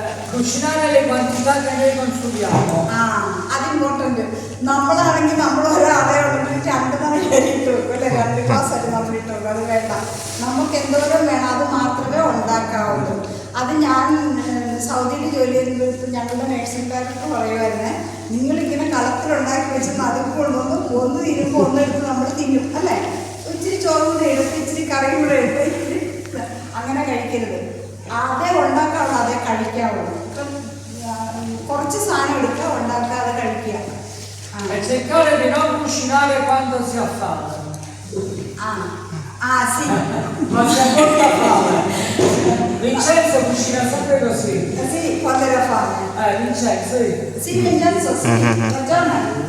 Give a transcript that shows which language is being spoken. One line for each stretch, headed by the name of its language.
Italian: Cucinare le quantità che noi consumiamo.
Malayalam: അത് important. നമ്മളാണെങ്കിൽ നമ്മൾ ഒരാളെ ഉണ്ടെങ്കിൽ 2 തവണ ഇട്ടു അല്ലെ, 2 ഗ്ലാസ് ആയിട്ട് നമ്മൾ ഇട്ടു. അത് വേണ്ട, നമുക്ക് എന്തോരം വേണം അത് മാത്രമേ ഉണ്ടാക്കാവുള്ളൂ. അത് ഞാൻ സൗദിയിൽ ജോലി ചെയ്യുന്നത് ഞങ്ങളുടെ നേഴ്സിംഗ് ഡയറക്ടർ പറയുമായിരുന്നേ, നിങ്ങളിങ്ങനെ കളത്തിലുണ്ടാക്കി വെച്ചെന്ന് അതും കൊണ്ടൊന്ന് ഒന്ന് തിരുമ്പോൾ ഒന്നെടുത്ത് നമ്മൾ തിന്നും അല്ലേ. ഇച്ചിരി ചോറും കൂടെ എടുത്ത് ഇച്ചിരി കറിയും കൂടെ എടുത്ത് ഇച്ചിരി അങ്ങനെ കഴിക്കരുത്. അതേ ഉണ്ടാക്കാവുള്ളൂ, അതേ കഴിക്കാവുള്ളൂ. ഇപ്പം കുറച്ച് സാധനം എടുക്കുക, ഉണ്ടാക്കാതെ കഴിക്കുക.
Italian: E cercare di non cucinare quando si ha fame. Sì. Ma si ha molta fame. Vincenzo cucina sempre così. Sì, quando era fame. Vincenzo, sì. Sì, Vincenzo, sì. Buongiorno.